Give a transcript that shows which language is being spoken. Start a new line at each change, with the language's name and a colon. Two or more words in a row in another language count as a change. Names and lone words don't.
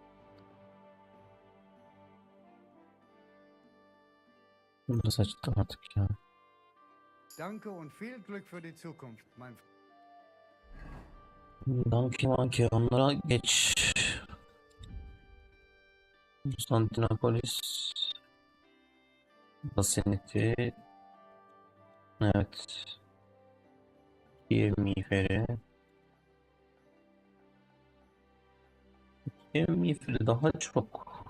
Turkish: Bunu da saçtı artık ya.
German: Danke und viel Glück für die Zukunft, mein
Turkish: Danke manke onlara geç. Konstantinopolis baseneti. Evet. Bir miğferi. Bir miğferi daha çok.